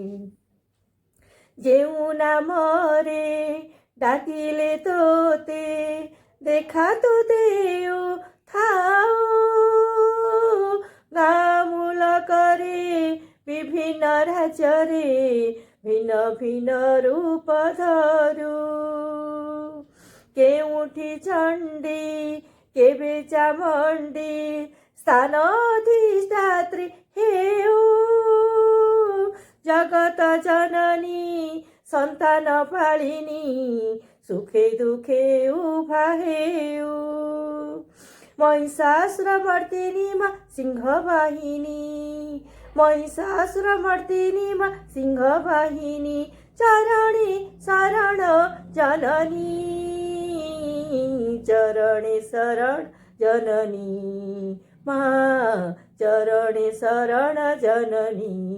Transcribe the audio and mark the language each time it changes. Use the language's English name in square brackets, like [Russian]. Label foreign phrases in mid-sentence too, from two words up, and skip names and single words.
[Odia] ଯେଉଁ ନାମରେ ଡାକିଲେ ତୋତେ ଦେଖା ତୁ ଦେଉ ଥାଉ ଗାଁ ମୁଲକରେ ବିଭିନ୍ନ ରାଜ୍ୟରେ ଭିନ୍ନ ଭିନ୍ନ ରୂପ ଧରୁ କେଉଁଠି ଚଣ୍ଡୀ କେବେ ଚାମଣ୍ଡୀ ସ୍ଥାନ ଅଧିଷ୍ଠାତ୍ରୀ ହେଉ ଜଗତ ଜନନୀ ସନ୍ତାନ ପାଳିନୀ ସୁଖେ ଦୁଃଖେ ଉଭା [Bangla] ହେଉ মহিষাসুর মর্দিনী মা সিংহ বাহিনী মহিষাসুর মর্দিনী মা সিংহ বাহিনী চরণে শরণ জননী চরণে শরণ জননী মা চরণে শরণ জননী